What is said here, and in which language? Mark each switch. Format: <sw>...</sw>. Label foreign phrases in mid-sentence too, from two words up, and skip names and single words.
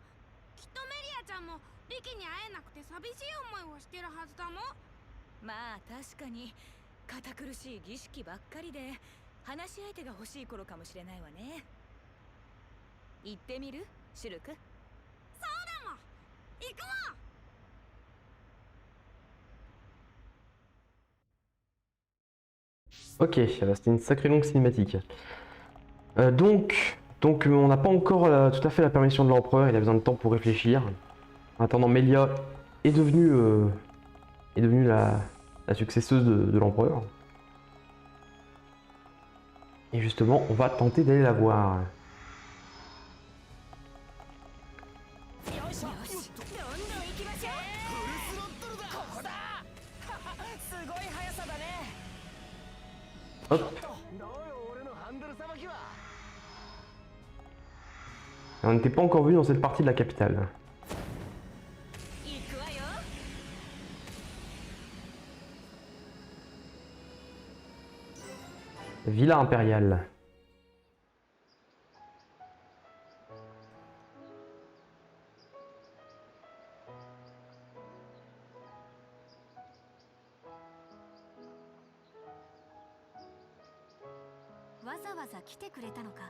<ja>きっとメリアちゃんもリキに会えなくて寂しい思いをしてるはずだもん。まあ確かに堅苦しい儀式ばっかりで話し相手が欲しい頃かもしれないわね。行ってみるシュルク。そうだもん、行くもん。</ja> <fr>Ok, c'était une sacrée longue cinématique. Donc on n'a pas encore tout à fait la permission de l'empereur, il a besoin de temps pour réfléchir. En attendant, Melia est devenue la successeuse de l'empereur. Et justement, on va tenter d'aller la voir.</fr> <ja>どう</ja> <fr>Hop.</fr> <ja>よ俺のハンドルさばきは。</ja> <fr>On n'était pas encore venu dans cette partie de la capitale.</fr> <ja>行くわよ。</ja> <fr>Villa impériale.</fr> <ja>わざわざ来てくれたのか。</ja>